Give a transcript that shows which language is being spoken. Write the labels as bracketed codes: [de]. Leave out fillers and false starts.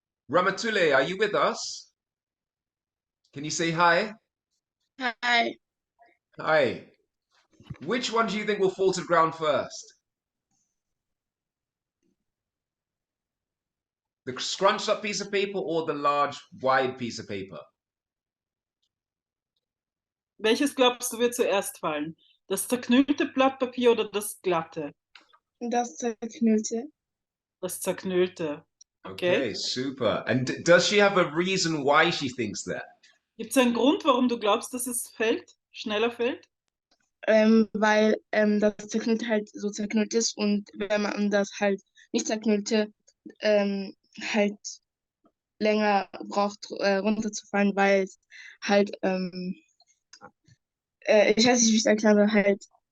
[en] Ramatule, are you with us? Can you say hi? Hi. Hi. Which one do you think will fall to the ground first? The scrunched up piece of paper or the large, wide piece of paper? [de] Welches glaubst du wird zuerst fallen? Das zerknüllte Blatt Papier oder das glatte? Das zerknüllte. Das zerknüllte. [en] Okay, super. And does she have a reason why she thinks that? [de] Gibt es einen Grund, warum du glaubst, dass es fällt, schneller fällt? Weil das zerknüllte halt so zerknüllt ist und wenn man das halt nicht zerknüllte, halt länger braucht, runterzufallen, weil es halt, ich weiß nicht, wie ich es erkläre, halt,